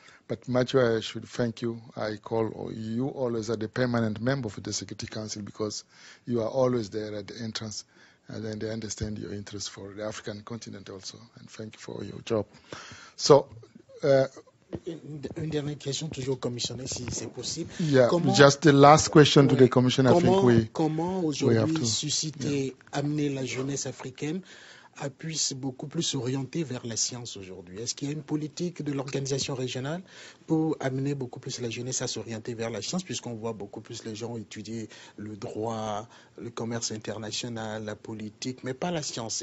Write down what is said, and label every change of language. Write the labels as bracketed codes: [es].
[en] But Matthew, I should thank you. I call you always as the permanent member of the Security Council because you are always there at the entrance, and then they understand your interest for the African continent also. And thank you for your job. So, [fr] une dernière question toujours au commissionnaire, si c'est possible. [en] Yeah, just the last question to the commissioner. [fr] Comment aujourd'hui susciter, amener la jeunesse africaine à puisse beaucoup plus s'orienter vers la science aujourd'hui? Est-ce qu'il y a une politique de l'organisation régionale pour amener beaucoup plus la jeunesse à s'orienter vers la science, puisqu'on voit beaucoup plus les gens étudier le droit, le commerce international, la politique, mais pas la science?